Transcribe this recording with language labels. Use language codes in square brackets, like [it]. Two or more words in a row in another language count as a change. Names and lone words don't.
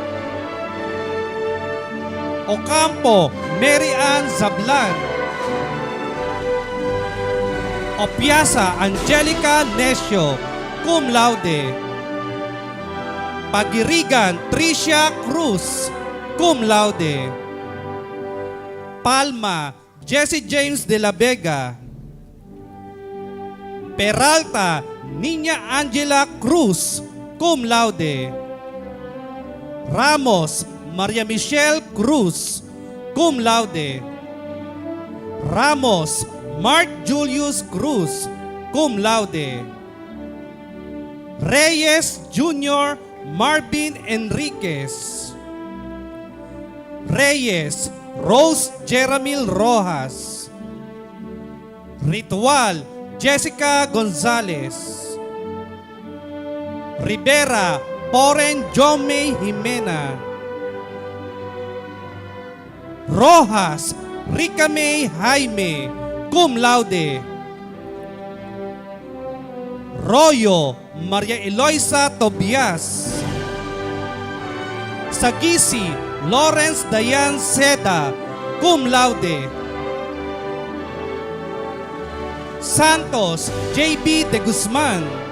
[la] Ocampo Mary Ann Zablan. Opiasa Angelica Necio, cum laude. Pagirigan Tricia Cruz, cum laude. Palma Jesse James de la Vega. Peralta Niña Angela Cruz, cum laude. Ramos Maria Michelle Cruz, cum laude. Ramos Mark Julius Cruz, cum laude. Reyes Jr. Marvin Enriquez. Reyes Rose Jeramil Rojas. Ritual Jessica Gonzalez. Rivera Poren Jome Jimena. Rojas Rica May Jaime, cum laude. Royo Maria Eloisa Tobias. Sagisi Lawrence Dayan Seda, cum laude. Santos JB de Guzman.